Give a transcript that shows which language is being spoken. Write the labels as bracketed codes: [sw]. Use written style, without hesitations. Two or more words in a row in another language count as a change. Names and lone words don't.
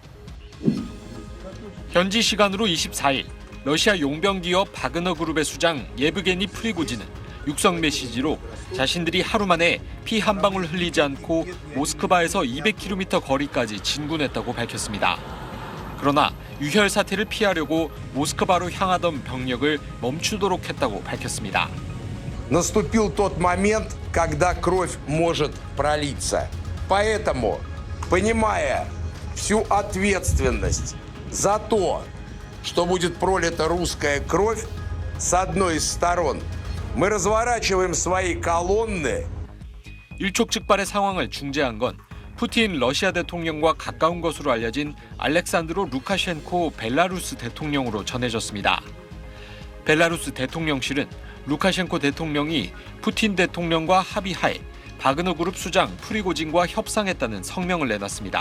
[ko] 현지 시간으로 24일 러시아 용병 기업 바그너 그룹의 수장 예브게니 프리고진은 육성 메시지로 자신들이 하루 만에 피 한 방울 흘리지 않고 모스크바에서 200km 거리까지 진군했다고 밝혔습니다. 그러나 유혈 사태를 피하려고 모스크바로 향하던 병력을 멈추도록 했다고 밝혔습니다. [ru] Наступил тот момент, когда кровь может пролиться. Поэтому, понимая всю ответственность за то, что будет пролита русская кровь с одной из сторон, мы разворачиваем свои колонны. [ko] 일촉즉발의 상황을 중재한 건 푸틴 러시아 대통령과 가까운 것으로 알려진 알렉산드로 루카셴코 벨라루스 대통령으로 전해졌습니다. 벨라루스 대통령실은 루카셴코 대통령이 푸틴 대통령과 합의하에 바그너 그룹 수장 프리고진과 협상했다는 성명을 내놨습니다.